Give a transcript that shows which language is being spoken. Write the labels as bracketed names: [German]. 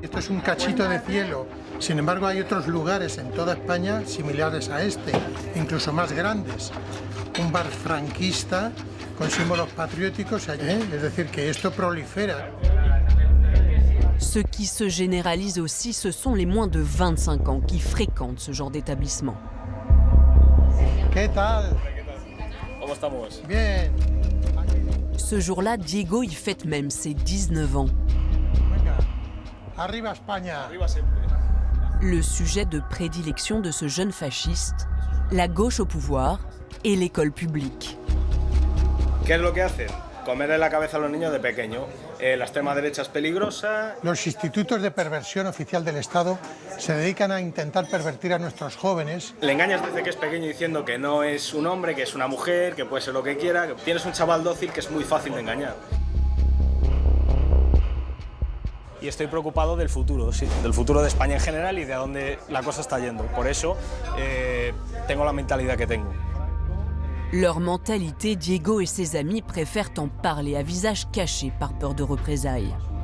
[Spanish] Esto es un cachito de cielo. Sin embargo, hay otros lugares en toda España similares a este, incluso más grandes. Un bar franquista con símbolos patrióticos, es decir, que esto prolifera. [French] Ce qui se généralise aussi, ce sont les moins de 25 ans qui fréquentent ce genre d'établissement. [Spanish] ¿Qué tal? ¿Cómo estamos? Bien. [French] Ce jour-là, Diego y fête même ses 19 ans. [Spanish] Arriba España. Arriba siempre. [French] Le sujet de prédilection de ce jeune fasciste, la gauche au pouvoir et l'école publique. [Spanish] ¿Qué es lo que hacen? Comerle la cabeza a los niños de pequeño. La extrema derecha es peligrosa. Los institutos de perversión oficial del Estado se dedican a intentar pervertir a nuestros jóvenes. Le engañas desde que es pequeño diciendo que no es un hombre, que es una mujer, que puede ser lo que quiera. Que tienes un chaval dócil que es muy fácil de engañar. Y estoy preocupado del futuro, sí, del futuro de España en general y de a dónde la cosa está yendo. Por eso tengo la mentalidad que tengo. [French] Leur mentalité, Diego et ses amis préfèrent en parler à visage caché par peur de représailles.